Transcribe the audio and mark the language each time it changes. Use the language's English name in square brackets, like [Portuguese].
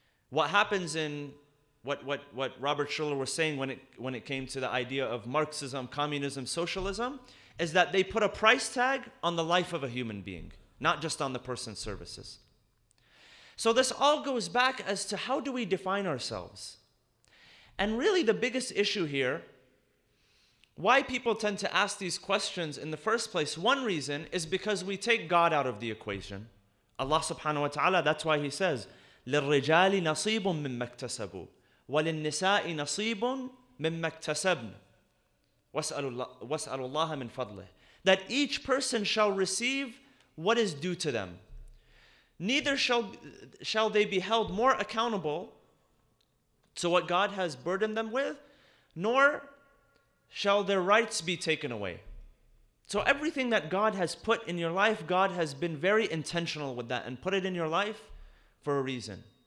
[English] What happens in what Robert Schuller was saying when it came to the idea of Marxism, communism, socialism, is that they put a price tag on the life of a human being, not just on the person's services. So this all goes back as to how do we define ourselves? And really the biggest issue here, why people tend to ask these questions in the first place, one reason is because we take God out of the equation. Allah subhanahu wa ta'ala, that's why He says, [Arabic] لِلرِّجَالِ نَصِيبٌ مِّمَّا اكْتَسَبُوا وَلِلنِّسَاءِ نَصِيبٌ مِّمَّا اكْتَسَبْنَ وَاسْأَلُوا اللَّهَ مِنْ فَضْلِهِ. [English] That each person shall receive what is due to them. Neither shall they be held more accountable to what God has burdened them with, nor shall their rights be taken away. So everything that God has put in your life, God has been very intentional with that and put it in your life for a reason.